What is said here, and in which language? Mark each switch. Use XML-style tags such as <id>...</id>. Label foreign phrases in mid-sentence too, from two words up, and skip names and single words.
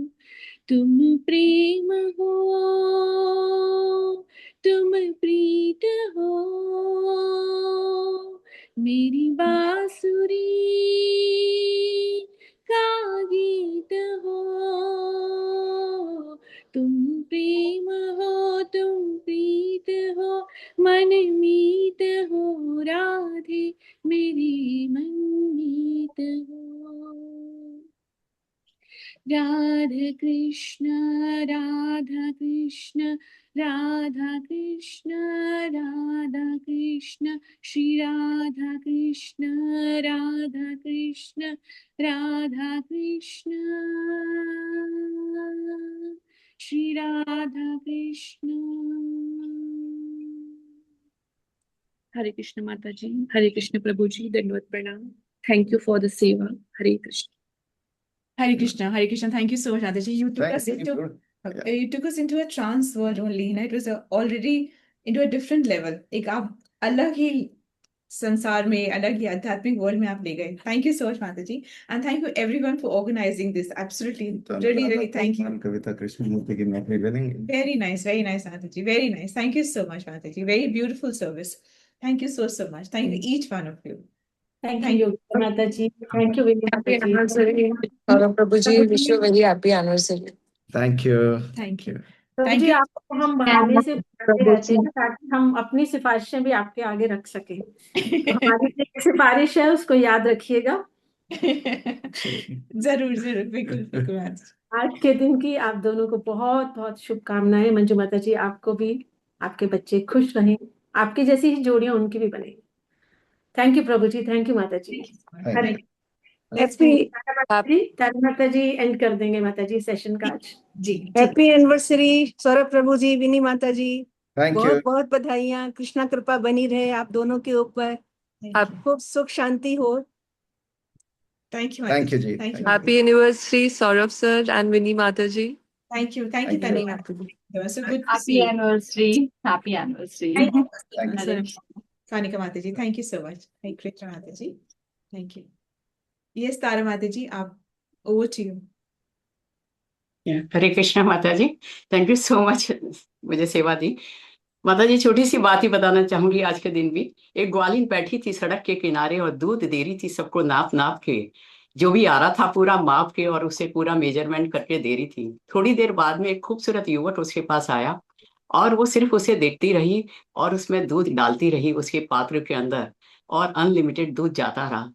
<hi>तुम प्रेम हो, तुम प्रीत हो, मेरी बांसुरी का गीत हो। तुम प्रेम हो, तुम प्रीत हो, मन मीत हो राधे मेरी मन मीत हो। राधा कृष्ण राधा कृष्ण राधा कृष्ण राधा कृष्ण, श्री राधा कृष्ण राधा कृष्ण राधा कृष्ण, श्री राधा कृष्ण। हरे कृष्ण माता जी, हरे कृष्ण प्रभु जी, दंडवत प्रणाम।</hi> <en>thank you for the सेवा। हरे कृष्ण।</en> <hi>हरे कृष्ण, हरे कृष्ण.</hi> <en>Thank you so much, Adaji. You took Thank us you. into Yeah. you took us into a trance world only. You know, it was already into a different level.</en> <hi>एक आप अलग ही संसार में, अलग ही आध्यात्मिक वर्ल्ड में आप ले गए.</hi> <en>Thank you so much, Mataji, and thank you everyone for organizing this. Absolutely, really thank you. Kavita Krishnamurthy ki मैं revealing. Very nice, Mataji. Very nice. Thank you so much, Mataji. Very beautiful service. Thank you so much. Thank you each one of you. Thank Thank you, you. Yogita Mata ji. Thank you, Vinay Happy Mata ji. anniversary, Saurabh Prabhuji. Wish you a very happy anniversary. Thank you. Thank you.</en> <hi>प्रभु</hi> <en>Thank</en> <hi>जी,</hi> <en>you.</en> <hi>आपको हम बहाने से बुलाते रहते हैं ताकि हम अपनी सिफारिशें भी आपके आगे रख सकें। तो हमारी जो सिफारिश है उसको याद रखिएगा। जरूर जरूर, बिल्कुल बिल्कुल। आज के दिन की आप दोनों को बहुत बहुत शुभकामनाएं। मंजू माता जी, आपको भी, आपके बच्चे खुश रहें, आपकी जैसी ही जोड़ियां उनकी भी बने।</hi> <en>thank you</en> <hi>प्रभु जी,</hi> <en>thank you</en> <hi>माता जी। तारा माता जी एंड कर देंगे माता जी सेशन का आज। जी,</hi> <en>happy anniversary</en> <hi>सौरभ प्रभु जी, विनी माता जी,</hi> <en>Thank you.</en> <hi>बहुत बहुत बधाइयाँ। कृष्णा कृपा बनी रहे आप दोनों के ऊपर, आप खूब सुख शांति हो।</hi> <en>Thank you, Thank you, Mataji. Ji. Thank you. Happy anniversary, Saurabh sir and Winnie Mataji. Thank you. Thank you, Thank you. Tani. It was so good to see Happy you. anniversary. Happy anniversary. Thank you. Thank you. Kanika Mataji, thank you so much.</en> <hi>हरे कृष्ण माताजी.</hi> <en>Thank you. Yes, Tara Mataji, over to you.</en> <hi>हरे कृष्णा माता जी,</hi> <en>thank you so much</en> <hi>मुझे सेवा दी। माता जी, छोटी सी बात ही बताना चाहूंगी। आज के दिन भी एक ग्वालिन बैठी थी सड़क के किनारे और दूध दे रही थी सबको नाप नाप के, जो भी आ रहा था पूरा माप के और उसे पूरा मेजरमेंट करके दे रही थी। थोड़ी देर बाद में एक खूबसूरत युवक उसके पास आया और वो सिर्फ उसे देखती रही और उसमें दूध डालती रही उसके पात्र के अंदर और अनलिमिटेड दूध जाता रहा।</hi>